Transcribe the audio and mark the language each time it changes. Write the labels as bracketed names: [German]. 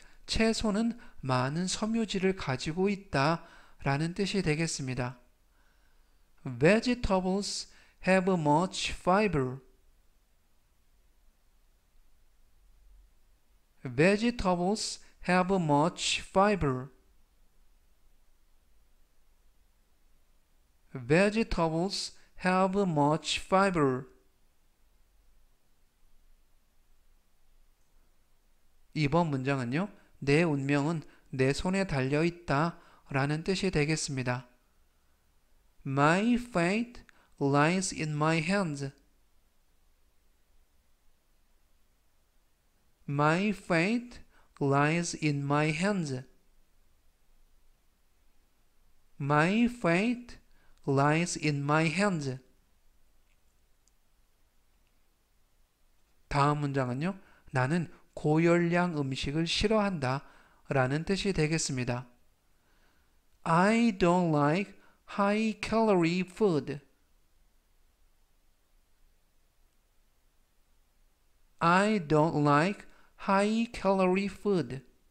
[Korean] 채소는 많은 섬유질을 가지고 있다 라는 뜻이 되겠습니다. [English] Vegetables have much fiber. Vegetables have much fiber. Vegetables have much fiber. [Korean] 이번 문장은요. 내 운명은 내 손에 달려 있다 라는 뜻이 되겠습니다. [English] My fate lies in my hands. My fate lies in my hands. My fate lies in my hands. [Korean] 다음 문장은요. 나는 고열량 음식을 싫어한다 라는 뜻이 되겠습니다. [English] I don't like high calorie food. I don't like high calorie food.